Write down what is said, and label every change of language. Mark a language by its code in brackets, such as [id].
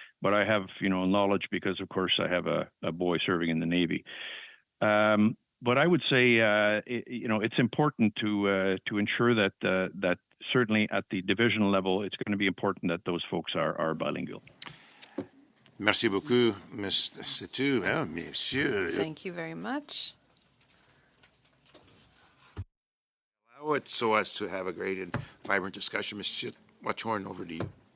[en] But I have, knowledge because, of course, I have a boy serving in the Navy. But I would say, it's important to ensure that certainly at the divisional level, it's going to be important that those folks are bilingual. [fr] Merci beaucoup, Monsieur. [en] Thank you very much. Allow it so as to have a great and vibrant discussion. Monsieur Watchorn, over to you.